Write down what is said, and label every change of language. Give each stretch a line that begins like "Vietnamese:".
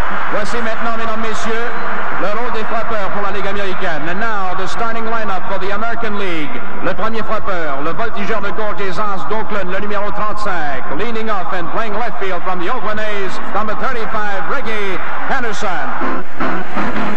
French: Voici maintenant, mesdames, messieurs, le rôle des frappeurs pour la Ligue américaine.
English: And now, the starting lineup for the American League.
French: Le premier frappeur, le voltigeur de gauche des Anges d'Oakland, le numéro 35.
English: Leaning off and playing left field from the Oakland A's, number 35, Reggie Jackson.